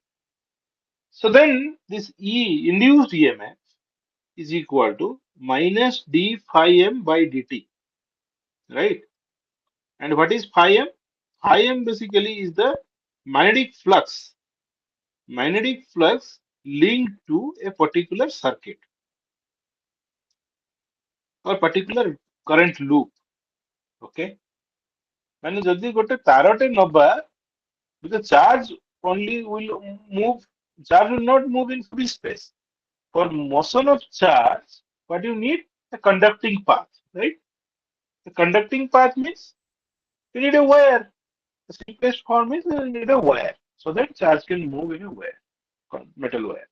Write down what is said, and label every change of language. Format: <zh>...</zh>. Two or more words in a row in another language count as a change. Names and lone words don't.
<en>So then this E induced EMF is equal to minus d phi m by dt, right? And what is phi m? Phi m basically is the magnetic flux, magnetic flux linked to a particular circuit or particular current loop.</en> <or>Okay, ମାନେ ଯଦି ଗୋଟେ ତାରଟେ ନବା,</or> <en>because charge only will move, charge will not move in free space. For motion of charge, what you need? A conducting path, right? The conducting path means you need a wire. The simplest form is you need a wire so that charge can move in a wire, metal wire.</en>